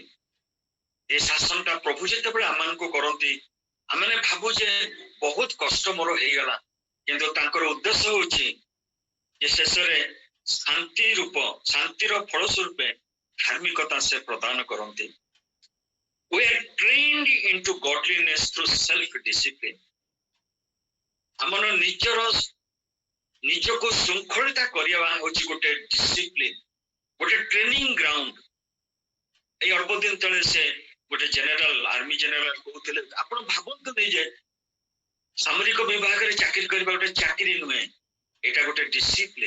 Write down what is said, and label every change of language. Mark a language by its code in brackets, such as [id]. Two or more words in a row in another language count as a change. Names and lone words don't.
[or] ଏ ଶାସନଟା ପ୍ରଭୁ ଯେତେବେଳେ ଆମମାନଙ୍କୁ କରନ୍ତି, ଆମେ ଭାବୁ ଯେ ବହୁତ କଷ୍ଟ ମୋର ହେଇଗଲା, କିନ୍ତୁ ତାଙ୍କର ଉଦ୍ଦେଶ୍ୟ ହଉଛି ଯେ ଶେଷରେ ଶାନ୍ତିର ଫଳ ସ୍ୱରୂପେ ଧାର୍ମିକତା ସେ ପ୍ରଦାନ କରନ୍ତି। [en] We are trained into godliness through self-discipline. [or] ଆମର ନିଜକୁ ଶୃଙ୍ଖଳିତ କରିବା ହଉଛି ଗୋଟେ ଡିସିପ୍ଲିନ, ଗୋଟେ [en] training ground. [or] ଏଇ ଅଳ୍ପ ଦିନ ତଳେ ସେ ଗୋଟେ [en] army general [or] କହୁଥିଲେ, ଆପଣ ଭାବନ୍ତୁ ନେଇ ଯେ ସାମରିକ ବିଭାଗରେ ଚାକିରି କରିବା ଗୋଟେ ଚାକିରି ନୁହେଁ, ଏଇଟା ଗୋଟେ ଡିସିପ୍ଲିନ।